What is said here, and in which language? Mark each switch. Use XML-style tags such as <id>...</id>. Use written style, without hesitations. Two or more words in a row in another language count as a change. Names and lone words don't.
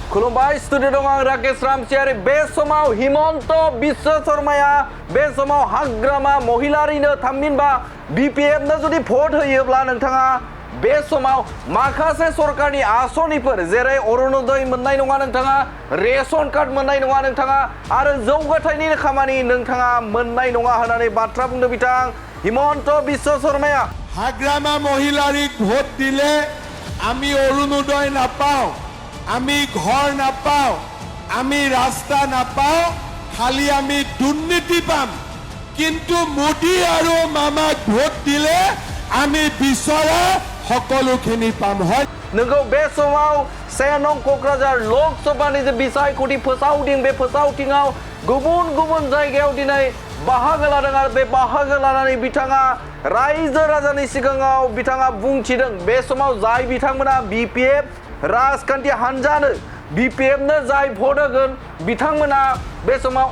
<brx>खुलुमबाय स्टुडिअ दं आं राकेश रामसियारि बे समाव हिमन्त बिश्व शर्माया बे समाव हाग्रामा महिलारिनो थामहिनबा बिपिएफनो जुदि भट होयोब्ला नोंथाङा बे समाव माखासे सरकारनि आसनिफोर जेरै अरुणोदय मोननाय नङा नोंथाङा रेशन कार्ड मोननाय नङा नोंथाङा आरो जौगाथायनि खामानि नोंथाङा मोननाय नङा होननानै बाथ्रा बुंदों बिथां हिमन्त बिश्व शर्माया</brx> <as>হাগ্ৰামা মহিলাৰীক ভোট দিলে আমি অৰুণোদয় নাপাওঁ আমি ঘৰ নাপাওঁ আমি ৰাস্তা নাপাওঁ খালী আমি দুৰ্নীতি পাম কিন্তু মোদী আৰু মামাক ভোট দিলে আমি বিচৰা সকলোখিনি পাম হয়</as> <brx>नोंगौ बे समाव 1 नं क'क्राझार लकसभानि जे बिसायख'थि फोसावदिं बे फोसावदिङाव गुबुन गुबुन जायगायाव दिनै बाहागो लादों आरो बे बाहागो लानानै बिथाङा रायजो राजानि सिगाङाव बिथाङा बुंथिदों बे समाव जाय बिथांमोना बिपिएफ राजखान्थि हान्जानो बिपिएफनो जाय भट होगोन बिथांमोना बे समाव</brx>